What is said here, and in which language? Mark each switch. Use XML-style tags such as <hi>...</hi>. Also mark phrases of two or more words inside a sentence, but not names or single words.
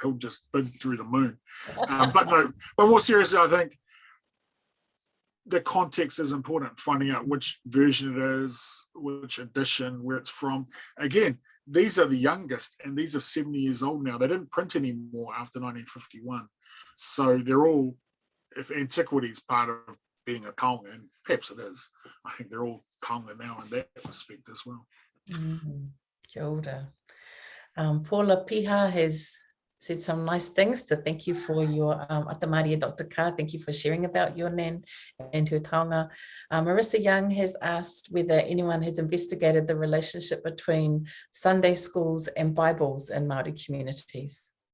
<en>He'll just bid through the moon. But more seriously, I think the context is important, finding out which version it is, which edition, where it's from. Again, these are the youngest, and these are 70 years old now. They didn't print anymore after 1951. So they're all, if antiquity is part of being a taonga, and perhaps it is, I think they're all taonga now in that respect as well.</en> <mi>Kia ora.</mi> <en>Paula Piha has said some nice things to thank you for your Atamaria, Dr. Kaa. Thank you for sharing about your nan and her taonga. Marissa Young has asked whether anyone has investigated the relationship between Sunday schools and Bibles in Māori communities.</en>